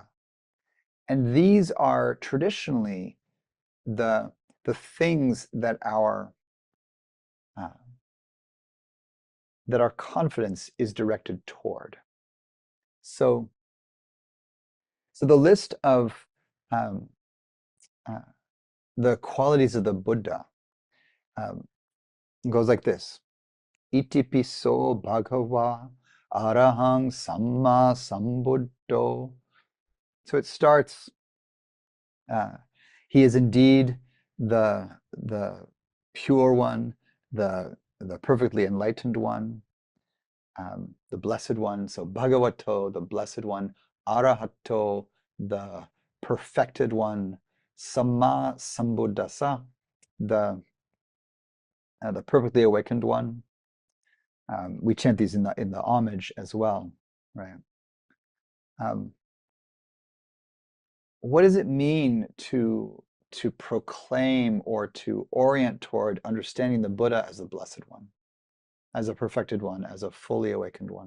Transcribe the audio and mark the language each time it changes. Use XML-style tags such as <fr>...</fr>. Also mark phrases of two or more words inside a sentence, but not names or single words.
<en>And these are traditionally the things that our confidence is directed toward. So the list of the qualities of the Buddha goes like this:</en> <pi>Iti piso bhagava arahang samma sambuddho.</pi> <en>So it starts, he is indeed the pure one, the perfectly enlightened one, the blessed one. So bhagavato, the blessed one; arahato, the perfected one;</en> <pi>samma sambuddhasa,</pi> <en>the perfectly awakened one. We chant these in the homage as well, right? What does it mean to proclaim or to orient toward understanding the Buddha as the blessed one, as a perfected one, as a fully awakened one?</en>